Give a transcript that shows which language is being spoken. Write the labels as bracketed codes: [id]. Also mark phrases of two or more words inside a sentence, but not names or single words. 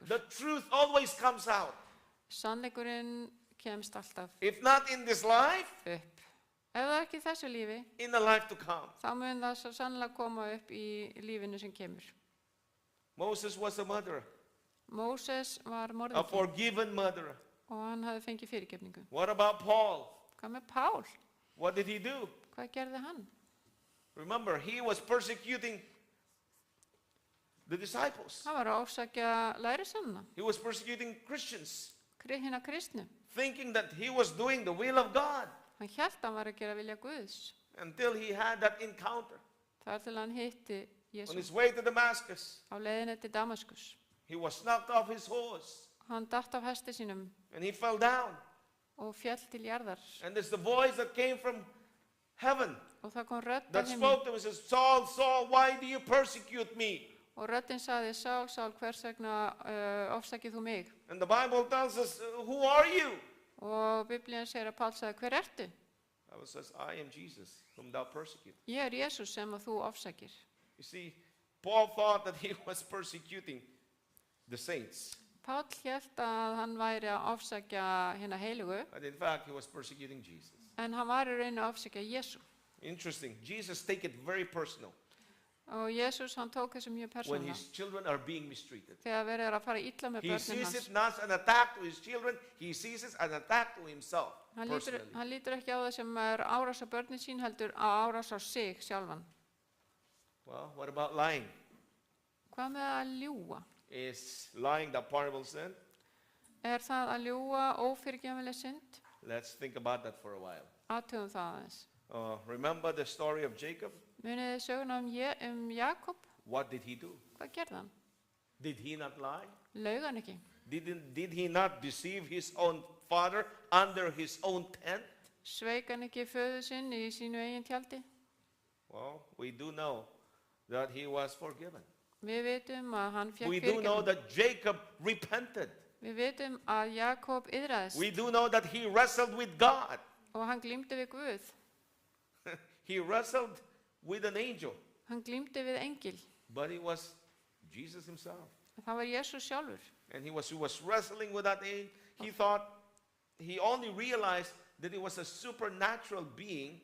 [en] The truth always comes out. [is] Sannleikurinn kemst alltaf [en] If not in this life, [is] upp. Ef það er ekki í þessu lífi, [en] in the life to come. [is] þá mun það svo sannlega koma upp í lífinu sem kemur. [en] Moses was a murderer, [is] Móses var [en] a [is] morðingi [en] forgiven murderer. [is] og hann hafði fengið fyrirgefningu. [en] What about Paul? [is] Hvað með Pál? [en] What did he do? [is] Hvað gerði hann? [en] Remember, he was persecuting the disciples. [is] Hann var að ofsækja lærisveinana, [en] He was persecuting Christians, [is] hina kristnu. [en] thinking that he was doing the will of God [is] Hann hélt að hann var að gera vilja Guðs. [en] until he had that encounter. [is] Þar til hann hitti [en] On [is] Jesús [en] his way to Damascus, [is] á leiðinni til Damaskus. [en] he was knocked off his horse [is] Hann datt af hesti sínum [en] and he fell down. [is] og féll til jarðar. [en] And there's the voice that came from heaven [is] Og það kom rödd [en] that [is] af himni. [en] spoke to him and says, Saul, Saul, why do you persecute me? [is] Og röddin sagði, Sál, Sál, hvers vegna ofsækið þú mig? [en] And the Bible tells us, who are you? [is] Og Biblían segir að Pál sagði, hver ertu? [en] The Bible says, I am Jesus, whom thou persecute. [is] Ég Jesús sem að þú ofsækir. [en] You see, Paul thought that he was persecuting the saints. [is] Pál hélt að hann væri að ofsækja hina heilugu, [en] But in fact, he was persecuting Jesus. [is] en hann var í raun að ofsækja Jesú. [en] Interesting. Jesus take it very personal [is] Og Jesús, hann tók þessu mjög [en] when [is] persónulega. [en] his children are being mistreated. [is] Þegar verið að fara illa með [en] He [is] börnin [en] sees [is] hans. [en] it not as an attack to his children, he sees it as an attack to himself [is] Hann [en] personally. [is] lítur ekki á það sem er árás á börnin sín, heldur á árás á sig sjálfan. [en] Well, what about lying? [is] Hvað með að ljúga? [en] Is lying the pardonable sin? [is] Er það að ljúga ófyrirgefanleg synd? [en] Let's think about that for a while. [is] Athugum það aðeins. [en] Remember the story of Jacob? [is] Munið þið söguna um Jakob? [en] What did he do? [is] Hvað gerði hann? [en] Did he not lie? [is] Laug hann ekki? [en] Did he not deceive his own father under his own tent? [is] Sveik hann ekki föður sinn í sínu eigin tjaldi? [en] Well, we do know that he was forgiven. [is] Við vitum að hann [en] We [is] fékk [en] do know [is] fyrirgefningu. [en] that Jacob repented. [is] Við vitum að Jakob yðraðist [en] We do know that he wrestled with God. [is] og hann glímdi við Guð. [en] He wrestled with an angel, [is] Hann glímdi við engil. [en] but it was Jesus himself. [is] Það var Jesús sjálfur. [en] And he was wrestling with that angel. He thought, he only realized that it was a supernatural being